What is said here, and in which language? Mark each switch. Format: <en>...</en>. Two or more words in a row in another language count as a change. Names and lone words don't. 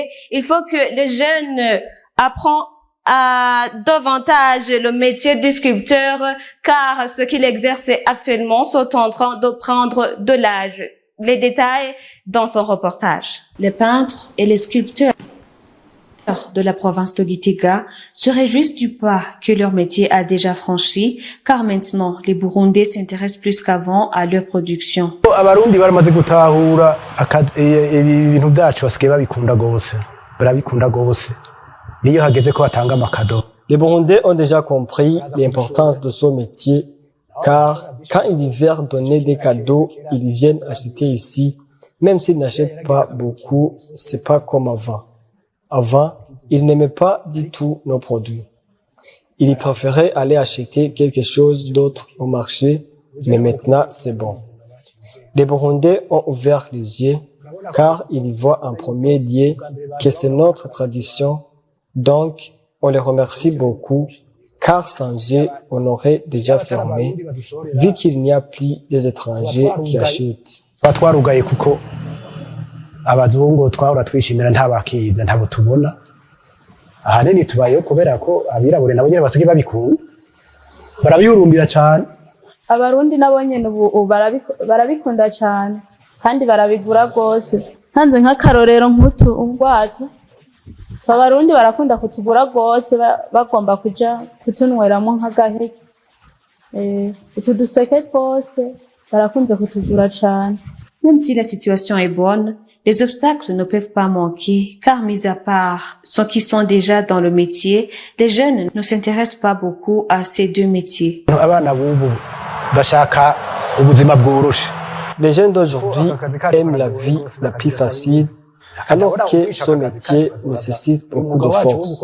<fr>Il faut que les jeunes apprennent à davantage le métier du sculpteur, car ce qu'il exerce actuellement sont en train de prendre de l'âge. Les détails dans son reportage. Les peintres et les sculpteurs de la province de Gitega se réjouissent du pas que leur métier a déjà franchi, car maintenant les Burundais s'intéressent plus qu'avant à leur production.</fr> <rn>Abarundi baramaze gutahura ibintu byacu basigaye babikunda gose barabikunda gose niyo hageze ko batanga amakado.</rn> <fr>Les Burundais ont déjà compris l'importance de ce métier, car quand ils viennent donner des cadeaux, ils viennent acheter ici. Même s'ils n'achètent pas beaucoup, c'est pas comme avant. Avant, ils n'aimaient pas du tout nos produits. Ils préféraient aller acheter quelque chose d'autre au marché, mais maintenant c'est bon. Les Burundais ont ouvert les yeux, car ils voient en premier lieu que c'est notre tradition. Donc, on les remercie beaucoup, car sans eux, on aurait déjà fermé, vu qu'il n'y a plus des étrangers qui achètent.</fr> <rn>Twarugaye kuko abazungu twahora twishimira ntabakiza ntabo tubona ahanini tubayeho kubera ko abirabure nabo nyene basigaye babikunda barabyurumbira cyane. Abarundi nabo nyene ubu barabikunda cyane kandi barabigura gose. Hanze nk'akarorero nk'utu ubwato abarundi barakunda kutugura gose bagomba kuja kutunweramo nk'agaheke utu duseke twose barakunze kutugura cyane.</rn> <fr>Même si la situation est bonne, les obstacles ne peuvent pas manquer, car mis à part ceux qui sont déjà dans le métier, les jeunes ne s'intéressent pas beaucoup à ces deux métiers. Les jeunes d'aujourd'hui aiment la vie la plus facile, alors que ce métier nécessite beaucoup de force.</fr>